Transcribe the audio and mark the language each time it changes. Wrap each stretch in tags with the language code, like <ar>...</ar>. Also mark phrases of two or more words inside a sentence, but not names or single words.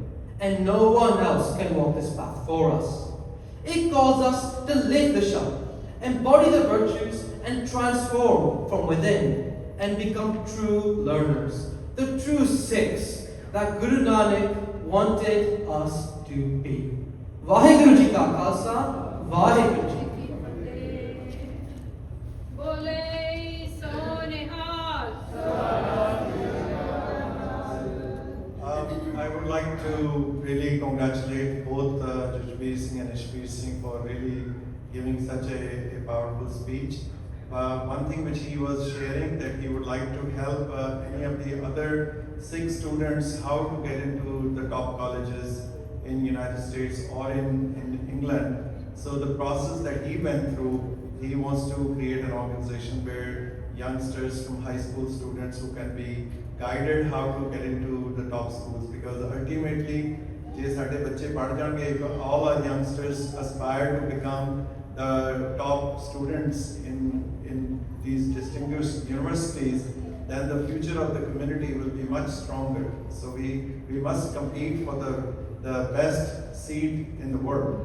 <en>And no one else can walk this path for us. It calls us to live the Shabad, embody the virtues, and transform from within, and become true learners, the true Sikhs that Guru Nanak wanted us to be.</en> <pa>ਵਾਹਿਗੁਰੂ ਜੀ ਕਾ ਖ਼ਾਲਸਾ, ਵਾਹਿਗੁਰੂ ਜੀ ਕੀ ਫ਼ਤਹਿ. ਬੋਲੇ ਸੋ ਨਿਹਾਲ.</pa> <en>I would like to really congratulate both GGSF Singh and Ishbir Singh for really giving such a powerful speech. One thing which he was sharing, that he would like to help any of the other Sikh students how to get into the top colleges in United States or in England. So the process that he went through, he wants to create an organization where youngsters from high school students who can be guided how to get into the top schools, because ultimately</en> <pa>ਜੇ ਸਾਡੇ ਬੱਚੇ ਪੜ੍ਹ ਜਾਣਗੇ,</pa> <en>all our youngsters aspire to become the top students in these distinguished universities, then the future of the community will be much stronger. So we must compete for the best seat in the world.</en>